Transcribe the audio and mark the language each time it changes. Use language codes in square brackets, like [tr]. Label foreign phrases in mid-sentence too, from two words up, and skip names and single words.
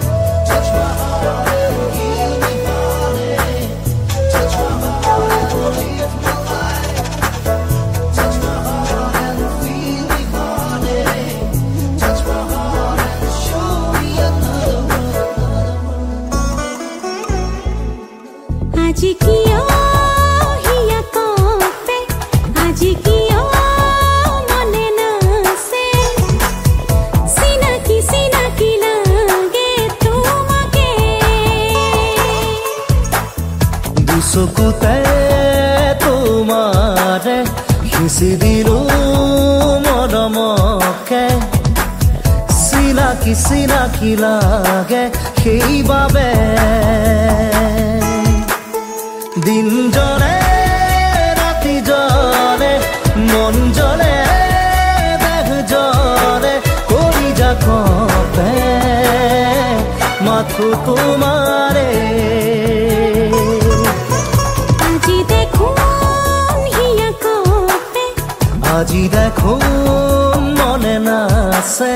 [en] Touch my heart and heal me, honey. Touch my heart and live my life. Touch my heart and feel me, honey. Touch my heart and show me another world. [as] আজি কিয় হিয়া কপে আজি কিয় মনে নাছে চিনাকি চিনাকি লাগে তোমাকে দুচকুতে তোমাৰে সিঁচি দিলো মৰমকে চিনাকি চিনাকি লাগে সেইবাবে দিন জলে ৰাতি জলে মন জলে দেহ জলে কৰি যা কপে মাথো তোমাৰে আজি দেখোন হিয়া কপে আজি দেখো মনে নাছে